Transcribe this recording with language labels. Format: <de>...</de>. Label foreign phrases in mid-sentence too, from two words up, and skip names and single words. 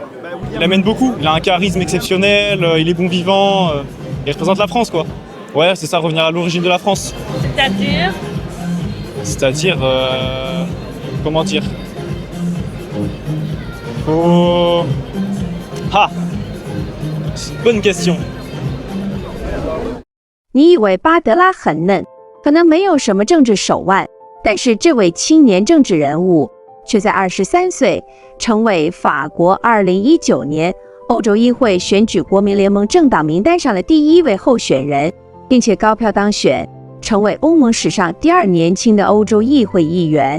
<fr>Il amène beaucoup, il a un charisme exceptionnel, il est bon vivant, il représente la France quoi. Ouais, c'est ça, revenir à l'origine de la France. C'est-à-dire C'est-à-dire, comment dire Oh... Ah, c'est une bonne question.</fr> <zh>你以为巴德拉很嫩，可能没有什么政治手腕，但是这位青年政治人物却在23岁成为法国2019年欧洲议会选举国民联盟政党名单上的第1位候选人，并且高票当选，成为欧盟史上第2年轻的欧洲议会议员。</zh>